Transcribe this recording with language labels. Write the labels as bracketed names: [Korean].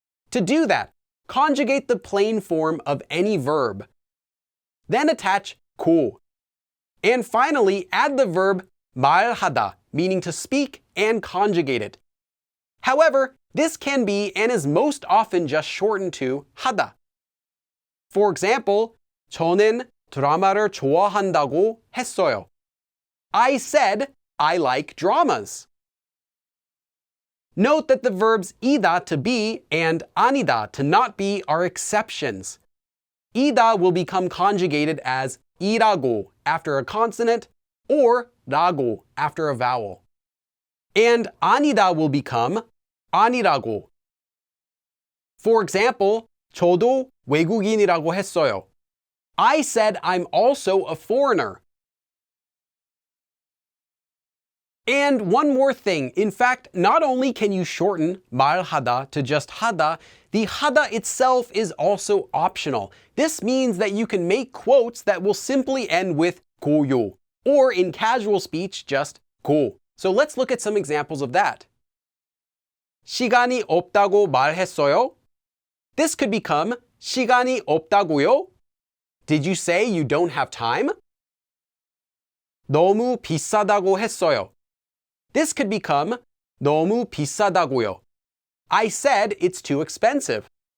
[English] To do that, conjugate the plain form of any verb. Then attach 고. And finally, add the verb 말하다, meaning to speak, and conjugate it. However, this can be and is most often just shortened to 하다. For example, [Korean] 저는 드라마를 좋아한다고 했어요. [English] I said I like dramas. Note that the verbs 이다 to be and 아니다 to not be are exceptions. 이다 will become conjugated as 이라고 after a consonant or 라고 after a vowel. And 아니다 will become 아니라고. For example, [Korean] 저도 외국인이라고 했어요. [English] I said I'm also a foreigner. And one more thing, in fact, not only can you shorten 말하다 to just 하다, the 하다 itself is also optional. This means that you can make quotes that will simply end with 고요, or in casual speech, just 고. So let's look at some examples of that. [Korean] 시간이 없다고 말했어요? [English] This could become [Korean] 시간이 없다고요? [English] Did you say you don't have time? [Korean] 너무 비싸다고 했어요. [English] This could become [Korean] 너무 비싸다고요. [English] I said it's too expensive.